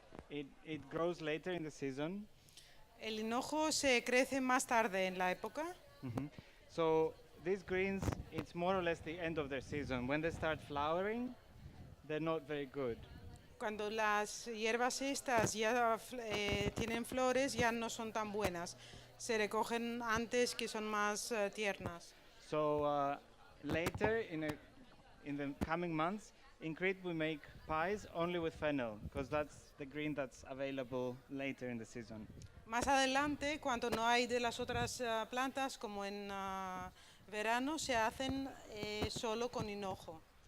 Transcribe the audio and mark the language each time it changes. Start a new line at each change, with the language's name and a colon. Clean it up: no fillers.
English: It grows later in the season.
Spanish: El hinojo se crece más tarde en la época.
English: So these greens, it's more or less the end of their season. When they start flowering, they're not very good.
Spanish: Cuando las hierbas estas ya tienen flores, ya no son tan buenas. Se recogen antes, que son más tiernas.
English: So later in the coming months, in Crete we make pies only with fennel, because that's the green that's available later in the season.
Spanish: Más adelante, cuando no hay de las otras plantas, como en verano, se hacen solo con hinojo.